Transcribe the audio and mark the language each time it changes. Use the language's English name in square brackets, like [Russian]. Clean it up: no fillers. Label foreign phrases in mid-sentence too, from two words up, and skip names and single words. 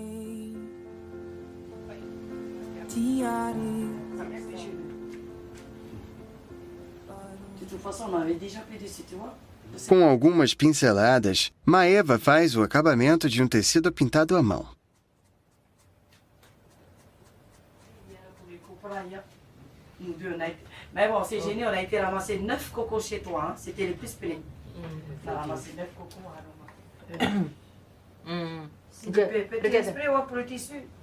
[Portuguese] Com algumas pinceladas, Maeva faz o acabamento de um tecido pintado à mão. [French] Mais bon, c'est génial, on a été ramasser 9 cocos chez toi, hein. C'était les plus près. On a ramassé 9 cocos à Petit esprit pour le tissu.